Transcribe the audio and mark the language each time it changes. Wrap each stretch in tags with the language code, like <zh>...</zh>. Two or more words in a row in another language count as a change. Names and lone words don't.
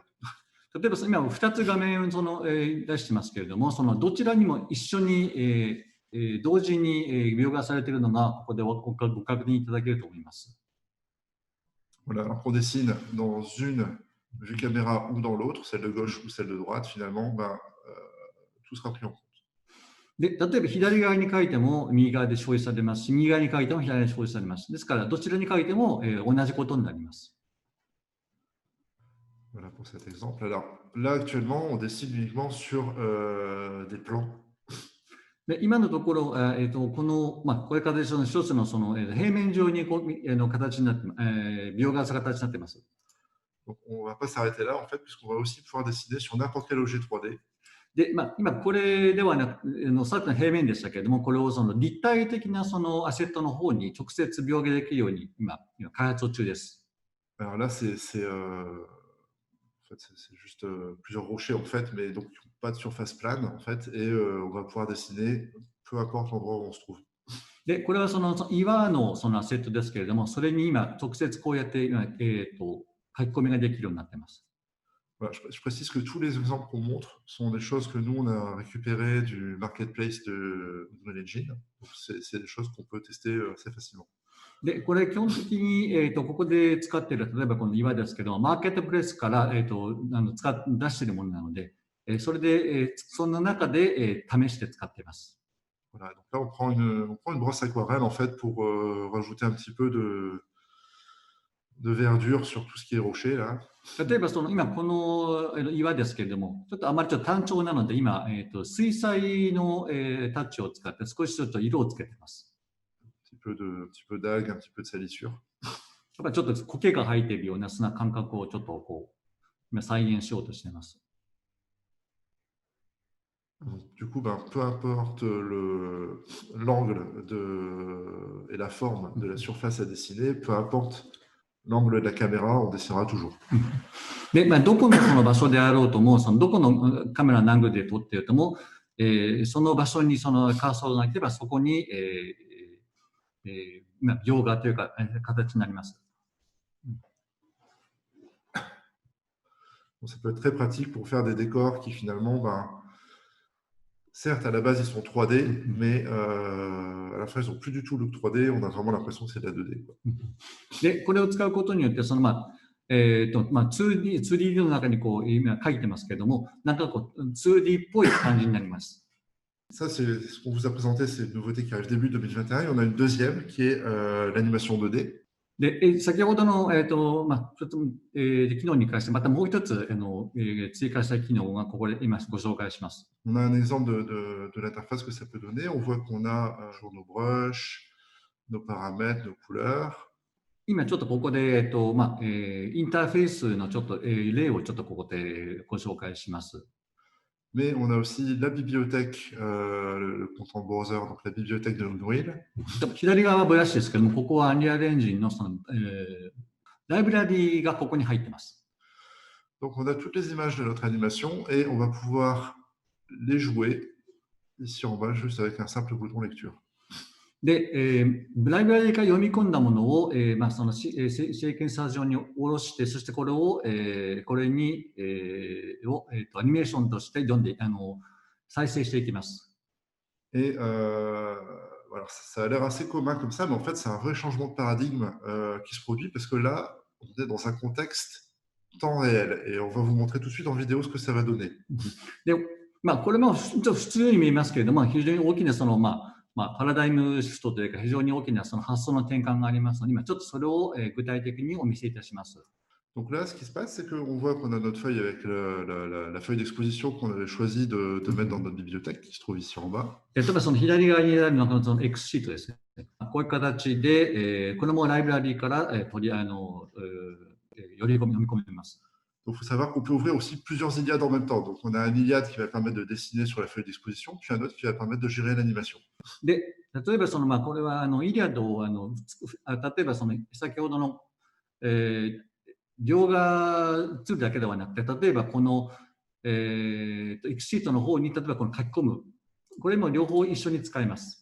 <ja>例えば今2つ画面を出してますけれども、そのどちらにも一緒に、同時に描画されているのがここでご確認いただけると思います。</ja> <fr>Voilà, alors qu'on dessine dans une vue caméra ou dans l'autre, celle de gauche ou celle de droite, finalement, tout sera pris en compte.</fr> <ja>で、例えば左側に書いても右側で表示されますし、右側に書いても左側で表示されます。ですから、どちらに書いても、同じことになります。</ja> <fr>Voilà pour cet exemple. Alors là, actuellement, on dessine uniquement sur des plans.</fr> <ja>で今のところ、こういう形の一つの平面上に形になって、描画された形になっています。</ja> <fr>Donc, on ne va pas s'arrêter là, en fait, puisqu'on va aussi pouvoir dessiner sur n'importe quel objet 3D.</fr> <ja>で、今これではなく、さっきの平面でしたけれども、これを立体的なアセットの方に直接描画できるように今開発中です。</ja> <fr>Alors là, c'est juste plusieurs rochers, en fait, mais donc pas de surface plane, en fait, et on va pouvoir dessiner peu importe l'endroit où on se trouve.</fr> <ja>で、これは岩のアセットですけれども、それに今直接こうやって書き込みができるようになっています。</ja> <fr>Voilà, je précise que tous les exemples qu'on montre sont des choses que nous, on a récupérées du marketplace de Unreal Engine. C'est des choses qu'on peut tester assez facilement.</fr> <ja>で、これ基本的に、ここで使っている、例えばこの岩ですけど、マーケットプレイスから、出しているものなので、それで、その中で、試して使っています。</ja> <fr>Voilà, donc là, on prend une brosse aquarelle, en fait, pour rajouter un petit peu de verdure sur tout ce qui est rocher, là.</fr> <ja>例えば今この岩ですけれども、ちょっとあまり単調なので今、水彩の、タッチを使って少しちょっと色をつけています。</ja> <fr>Un petit peu d'algues, un petit peu de salissure.</fr> <ja>やっぱりちょっと苔が生えているようなそんな感覚をちょっとこう今再現しようとしています。</ja> <fr>Du coup, peu importe l'angle et la forme de la surface à dessiner, peu importe l'angle de la caméra, on dessinera toujours.</fr> <ja>で、どこのその場所であろうとも、そのどこのカメラのアングルで撮っているとも、その場所にそのカーソルがいけば、そこに、描画というか、形になります。</ja> <fr>Donc, ça peut être très pratique pour faire des décors qui finalement, certes à la base ils sont 3D, mais à la fin ils n'ont plus du tout le look 3D, on a vraiment l'impression que c'est de la 2D.</fr> <ja>で、これを使うことによって、その2D の中にこう今書いてますけれども、なんかこう 2D っぽい感じになります。</ja> <fr>Ça, c'est ce qu'on vous a présenté, c'est une nouveauté qui arrive début 2021. Et on a une deuxième qui est l'animation 2D.</fr> <ja>で、先ほどの、ちょっと、機能に関して、またもう一つ追加した機能がここで今ご紹介します。</ja> <fr>On a un exemple de l'interface que ça peut donner. On voit qu'on a toujours nos brushes, nos paramètres, nos couleurs.</fr> <ja>今ちょっとここで、インターフェースのちょっと、例をちょっとここでご紹介します。</ja> <fr>Mais on a aussi la bibliothèque, le</fr> <en>content browser,</en> <fr>donc la bibliothèque de Unreal.</fr> <ja>左側はブラシですけども、ここは Unreal Engine のその、ライブラリがここに入ってます。</ja> <fr>Donc on a toutes les images de notre animation et on va pouvoir les jouer ici en bas juste avec un simple bouton lecture.</fr> <ja>で、ライブラリから読み込んだものを、そのシーケンサー上に下ろして、そしてこれを、これに、アニメーションとして読んで、再生していきます。</ja> <fr>Et voilà, ça a l'air assez commun comme ça, mais en fait, c'est un vrai changement de paradigme qui se produit parce que là, on est dans un contexte temps réel et on va vous montrer tout de suite en vidéo ce que ça va donner.</fr> <ja>で、これも普通に見えますけれども、非常に大きなその、パラダイムシフトというか、非常に大きなその発想の転換がありますので、今ちょっとそれを具体的にお見せいたします。</ja> <fr>Donc là, ce qui se passe, c'est qu'on voit qu'on a notre feuille avec la feuille d'exposition qu'on avait choisi de mettre dans notre bibliothèque, qui se trouve ici en bas.</fr> <ja>例えばその左側にあるのがその X シートですね。こういう形で、これもライブラリーから、読み込めます。</ja> <fr>Donc, il faut savoir qu'on peut ouvrir aussi plusieurs Iliades en même temps. Donc, on a un Iliade qui va permettre de dessiner sur la feuille d'exposition, puis un autre qui va permetêtre de gérer l'animation.</fr> <ja>で、例えばその、これはイリアドを例えばその先ほどの、描画ツールだけではなくて、例えばこの、X シートの方に例えばこの書き込む、これも両方一緒に使えます。</ja>